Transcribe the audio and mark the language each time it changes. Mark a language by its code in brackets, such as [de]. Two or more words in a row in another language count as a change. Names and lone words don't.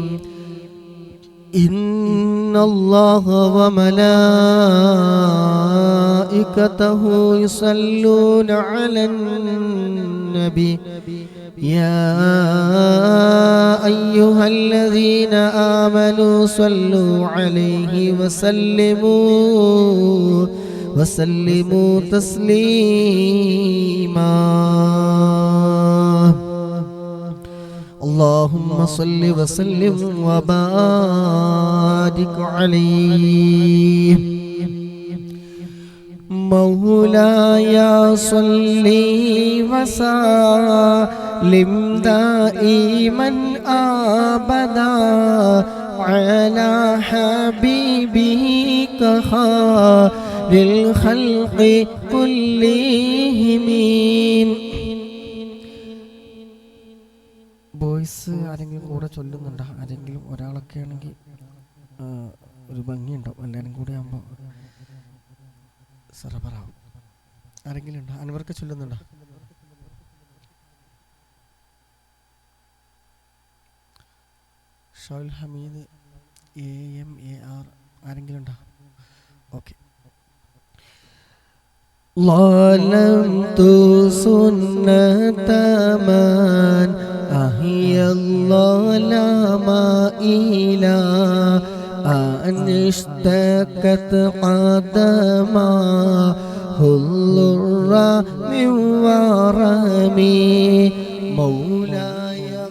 [ar] إن الله وملائكته يصلون على النبي يا أيها الذين آمنوا صلوا عليه وسلموا تسليما. اللهم صل وسلم وبارك عليه. مولاي صل وسلم دائما ابدا على حبيبك خير الخلق كلهم. [ml] വോയിസ് ആരെങ്കിലും കൂടെ ചൊല്ലുന്നുണ്ടോ? ആരെങ്കിലും ഒരാളൊക്കെ ആണെങ്കിൽ ഒരു ഭംഗിയുണ്ടാവും. എല്ലാവരും കൂടെ ആകുമ്പോൾ സറബറാവും. ആരെങ്കിലും ഉണ്ടോ? അൻവർക്ക് ചൊല്ലുന്നുണ്ടോ? ഷൗൽ ഹമീദ് AMAR ആരെങ്കിലും ഉണ്ടോ? ഓക്കെ. [ar] ظلمت سنة من أحيا الظلام إلى أن اشتكت قدماه الضر من ورمي مولاي.